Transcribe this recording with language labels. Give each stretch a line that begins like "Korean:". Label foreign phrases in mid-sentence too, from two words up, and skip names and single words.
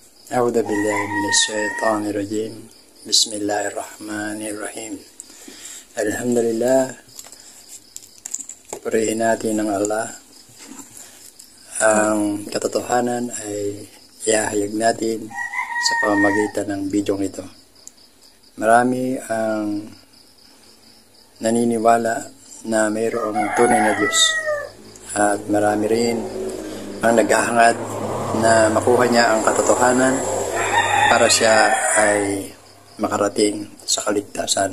Arabic: أعوذ بالله من الشيطان الرجيم. بسم الله الرحمن الرحيم.
Filipino: Alhamdulillah, purihin natin ng Allah. Ang katotohanan ay ihahayag natin sa pamamagitan ng bidyong ito. Marami ang naniniwala na mayroong tunay na Diyos at marami rin ang naghahangad na makuha niya ang katotohanan para siya ay makarating sa kaligtasan.